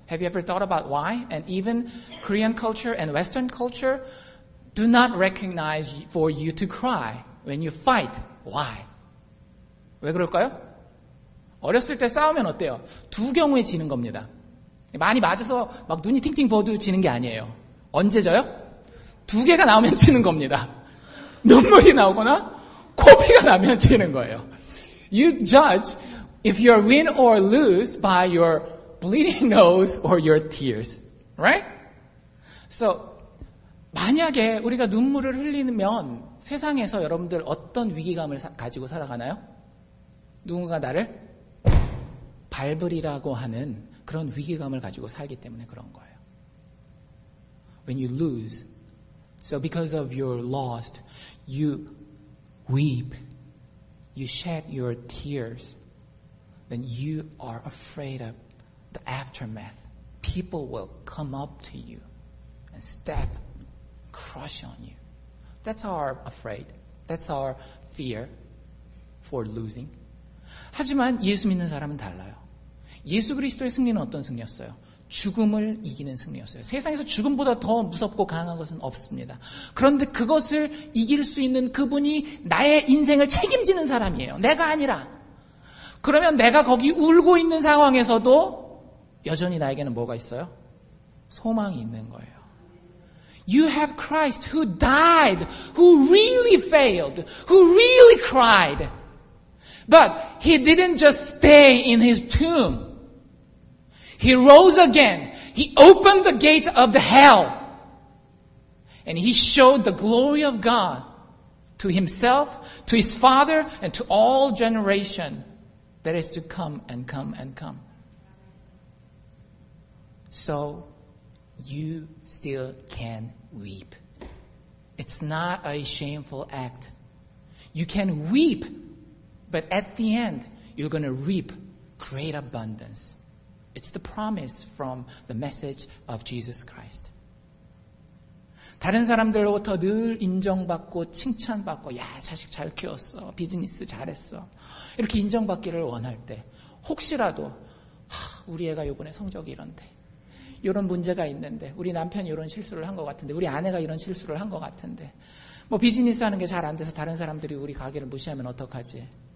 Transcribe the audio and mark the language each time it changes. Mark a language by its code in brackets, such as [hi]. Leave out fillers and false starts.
[en] Have you ever thought about why? And even Korean culture and Western culture do not recognize for you to cry when you fight. Why? [ko] 왜 그럴까요? 어렸을 때 싸우면 어때요? 두 경우에 지는 겁니다. 많이 맞아서 막 눈이 팅팅 부어도 지는 게 아니에요. 언제 져요? 두 개가 나오면 지는 겁니다. 눈물이 나오거나 코피가 나면 지는 거예요. [en] You judge if you're win or lose by your bleeding nose or your tears. Right? [ko] So, 만약에 우리가 눈물을 흘리면 세상에서 여러분들 어떤 위기감을 가지고 살아가나요? 누군가 나를 밟으리라고 하는 그런 위기감을 가지고 살기 때문에 그런 거예요. [en] When you lose, so because of your loss, you weep, you shed your tears, then you are afraid of the aftermath. People will come up to you and step, crush on you. That's our afraid. That's our fear for losing. [ko] 하지만 예수 믿는 사람은 달라요. 예수 그리스도의 승리는 어떤 승리였어요? 죽음을 이기는 승리였어요. 세상에서 죽음보다 더 무섭고 강한 것은 없습니다. 그런데 그것을 이길 수 있는 그분이 나의 인생을 책임지는 사람이에요. 내가 아니라. 그러면 내가 거기 울고 있는 상황에서도 여전히 나에게는 뭐가 있어요? 소망이 있는 거예요. [en] You have Christ who died, who really failed, who really cried. But he didn't just stay in his tomb. He rose again. He opened the gate of the hell. And he showed the glory of God to himself, to his Father, and to all generation that is to come and come and come. So, you still can weep. It's not a shameful act. You can weep, but at the end, you're going to reap great abundance. It's the promise from the message of Jesus Christ. [ko] 다른 사람들로부터 늘 인정받고 칭찬받고 야 자식 잘 키웠어. 비즈니스 잘했어. 이렇게 인정받기를 원할 때 혹시라도 우리 애가 이번에 성적이 이런데 이런 문제가 있는데 우리 남편이 이런 실수를 한 것 같은데 우리 아내가 이런 실수를 한 것 같은데 뭐 비즈니스 하는 게 잘 안 돼서 다른 사람들이 우리 가게를 무시하면 어떡하지?